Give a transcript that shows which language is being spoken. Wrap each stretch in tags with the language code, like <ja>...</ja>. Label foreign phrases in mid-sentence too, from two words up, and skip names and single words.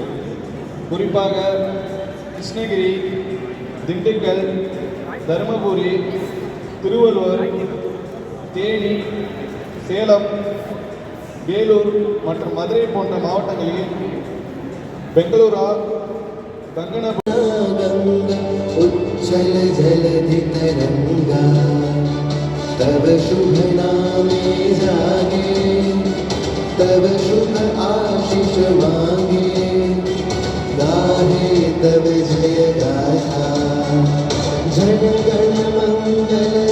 <ta>குறிப்பாக கிருஷ்ணகிரி, திண்டுக்கல், தருமபுரி, திருவள்ளூர், தேனி, சேலம், வேலூர் மற்றும் மதுரை போன்ற மாவட்டங்களில் பெங்களூரா,</ta> <bn>উচ্ছল জলধি তরঙ্গ তব শুভ নামে জাগে তব শুভ আশিস মাগে গাহে তব জয় গাথা জন গণ মঙ্গল</bn>